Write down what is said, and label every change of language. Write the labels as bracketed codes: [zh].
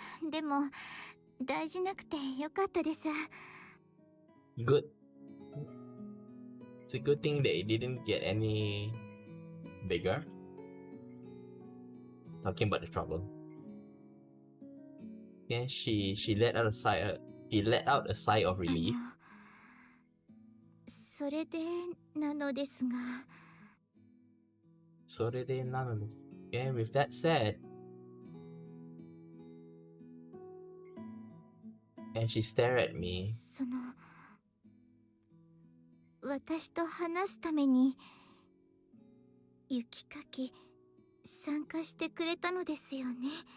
[ja] でも大事なくてよかったです。 [en] Good. It's a good thing that it didn't get any bigger. Talking about the trouble. Yeah, she let out a sigh. She let out a sigh of [ja] あ [en] relief. [ja] のそれでなのですが。 Sorede nanodesu. [en] Yeah, with that said, and she stared at me. [ja] その私と話すために雪かき参加してくれたのですよね。